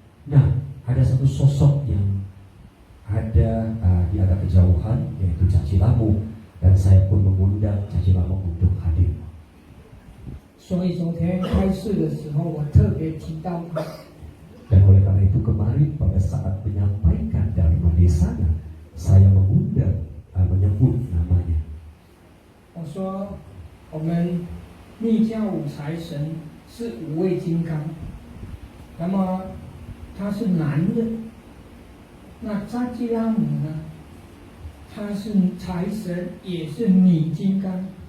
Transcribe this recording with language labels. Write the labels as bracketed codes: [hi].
[id] Nah, ada satu sosok yang ada di agak kejauhan, yaitu Caci Lamu, dan saya pun mengundang Caci Lamu untuk hadir. [zh] 所以昨天开示的时候，我特别提到他。 [id] Dan oleh karena itu kemarin pada saat menyampaikan Dharma di sana, saya mengundang, menyebut namanya. [zh] 我说，我们密教五财神是5位金刚，那么他是男的，那扎基拉姆呢，他是财神，也是女金刚。